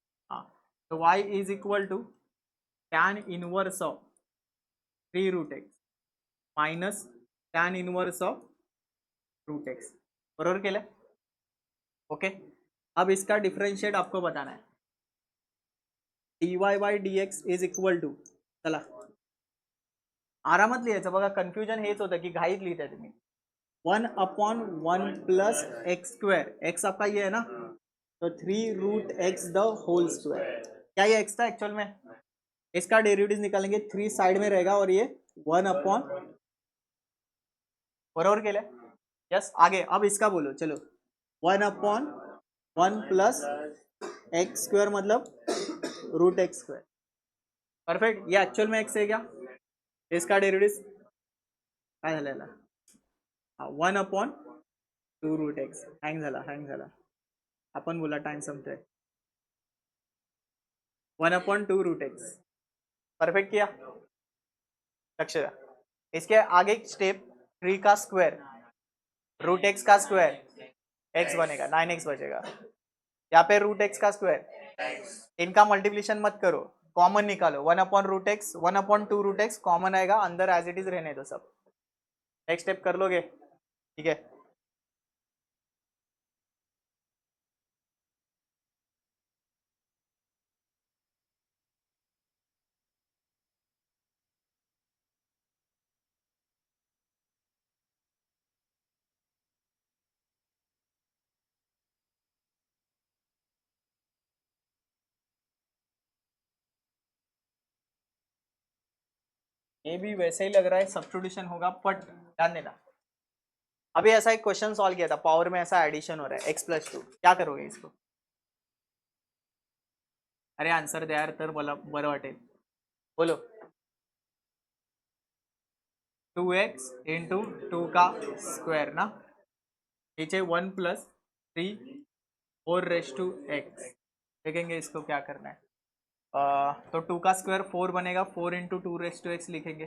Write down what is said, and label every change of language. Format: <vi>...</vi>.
<hi>हाँ, तो y is equal to tan inverse of 3 root x minus tan inverse of root x.</hi> <mr>बरोबर केलं.</mr> <hi>Okay, अब इसका डिफरेंशिएट आपको बताना है.</hi> <en>dy by dx is equal to,</en> <mr>चला आरामात लिहायचं बघा, कन्फ्युजन हेच होतं की घाईत लिहिताय तुम्ही.</mr> <hi>1 अपॉन 1 प्लस x², x आपका ये है ना, तो 3 root x the whole square. क्या ये x था एक्चुअल में, इसका डेरिवेटिव निकालेंगे, 3 साइड में रहेगा और ये 1 अपॉन,</hi> <mr>बरोबर केलं.</mr> <hi>यस, आगे अब इसका बोलो, चलो 1 अपॉन 1 प्लस x² मतलब रूट x². परफेक्ट, ये एक्चुअल में x है क्या, इसका डेरिवेटिव</hi> <mr>काय झालेला,</mr> <hi>1 अपॉन 2 रूट एक्स.</hi> <mr>हँग झाला, आपण बोला time संपतोय.</mr> <en>1 upon 2 root x.</en> <hi>Perfect किया,</hi> <mr>लक्ष्य द्या.</mr> <hi>इसके आगे स्टेप 3 का स्क्वायर रूट एक्स का स्क्वायर x बनेगा, 9x बचेगा. यहाँ पे रूट एक्स का स्क्वायर, इनका मल्टीप्लिकेशन मत करो, कॉमन निकालो. 1 upon root x, 1 upon 2 root x common आएगा, अंदर एज इट इज रहने दो सब. नेक्स्ट स्टेप कर लोगे, ठीक है. ये भी वैसे ही लग रहा है सब्स्टिट्यूशन होगा, बट ध्यान देना. अभी ऐसा एक क्वेश्चन सॉल्व किया था, पावर में ऐसा एडिशन हो रहा है x प्लस 2, क्या करोगे इसको,</hi> <mr>अरे आन्सर द्या यार तर मला बरं वाटेल.</mr> <hi>बोलो. 2x इंटू 2 का स्क्वायर ना, नीचे 1 प्लस 3 4 रेस टू एक्स. देखेंगे इसको क्या करना है. तो 2 का स्क्वायर 4 बनेगा, 4 इंटू 2 रेस टू एक्स लिखेंगे.</hi>